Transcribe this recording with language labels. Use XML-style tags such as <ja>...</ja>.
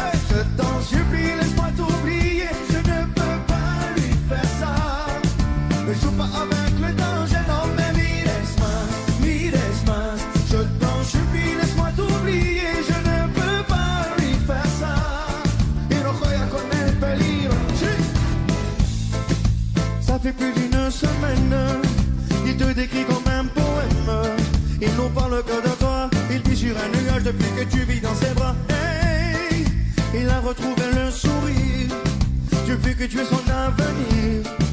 <fr>Je t'en supplie, laisse-moi t'oublier. Je ne peux pas lui faire ça. Ne joue pas avec le danger, non baby, laisse-moi. Je t'en supplie, laisse-moi t'oublier. Je ne peux pas lui faire ça.</fr> <es>Y no juega con el peligro.</es> <fr>Ça fait plus d'une semaine, il te décrit comme un poème. Il nous parle que de toi, il vit sur un nuage depuis que tu vis dans ses bras. Hey, il a retrouvé le sourire, depuis que tu es son avenir.</fr>